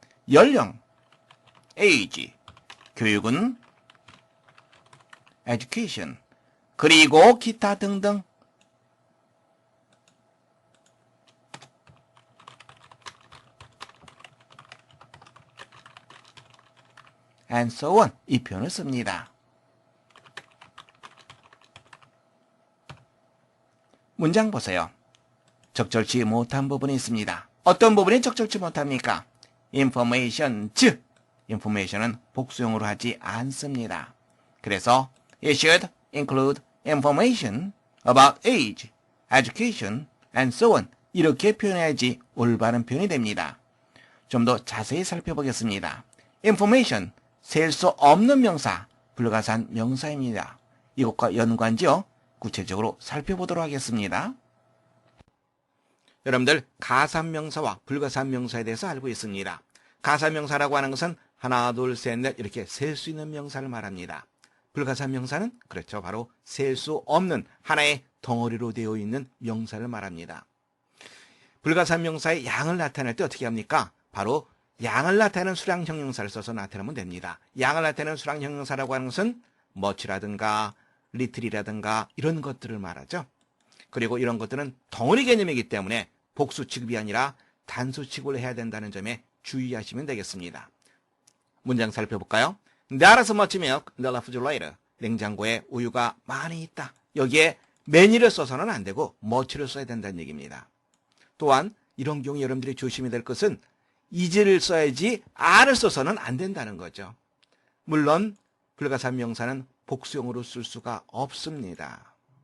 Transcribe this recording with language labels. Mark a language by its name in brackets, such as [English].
[Korean] 연령, age, 교육은 education, 그리고 기타 등등 [English] and so on [Korean] 이 표현을 씁니다. 문장 보세요. 적절치 못한 부분이 있습니다. 어떤 부분이 적절치 못합니까? information, information은 복수형으로 하지 않습니다. 그래서 [English] it should include information about age, education, and so on [Korean] 이렇게 표현해야지 올바른 표현이 됩니다. 좀 더 자세히 살펴보겠습니다. information, 셀 수 없는 명사, 불가산 명사입니다. 이것과 연관지어 구체적으로 살펴보도록 하겠습니다. 여러분들 가산명사와 불가산명사에 대해서 알고 있습니다. 가산명사라고 하는 것은 하나, 둘, 셋, 넷 이렇게 셀 수 있는 명사를 말합니다. 불가산명사는 그렇죠. 바로 셀 수 없는 하나의 덩어리로 되어 있는 명사를 말합니다. 불가산명사의 양을 나타낼 때 어떻게 합니까? 바로 양을 나타내는 수량 형용사를 써서 나타내면 됩니다. 양을 나타내는 수량 형용사라고 하는 것은 much라든가 little이라든가 이런 것들을 말하죠. 그리고 이런 것들은 덩어리 개념이기 때문에 복수 취급이 아니라 단수 취급을 해야 된다는 점에 주의하시면 되겠습니다. 문장 살펴볼까요? [English] There is much milk in the refrigerator. [Korean] 냉장고에 우유가 많이 있다. 여기에 many를 써서는 안 되고 much를 써야 된다는 얘기입니다. 또한 이런 경우 여러분들이 조심해야 될 것은 is를 써야지 are를 써서는 안 된다는 거죠. 물론 불가산명사는 복수형으로 쓸 수가 없습니다.